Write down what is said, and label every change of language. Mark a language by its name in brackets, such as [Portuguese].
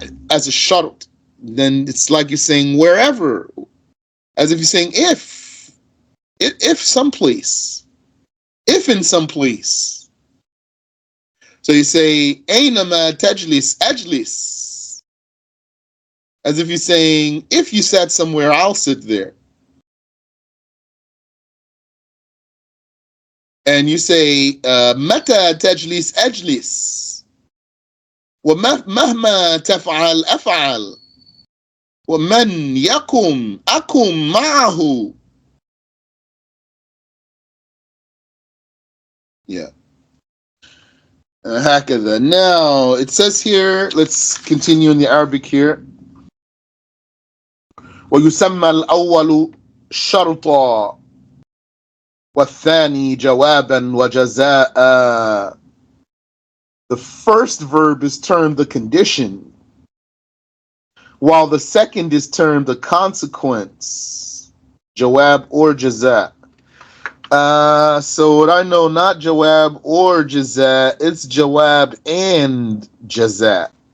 [English] as a shart, then it's like you're saying wherever, as if you're saying if someplace, if in some place. So you say [Arabic] أينما تجلس أجلس, [English] as if you're saying if you sat somewhere, I'll sit there. [Arabic] And you say متى تجلس أجلس, ومهما تفعل أفعل, ومن يقم أقم معه. [English] Yeah. هكذا. Now it says here, let's continue in the Arabic here. [Arabic] ويسمى الأول شرطا والثاني جوابا وجزاء. [English] The first verb is termed the condition, while the second is termed the consequence, jawab or jaza. So what I know, not jawab or jaza, it's jawab and jaza.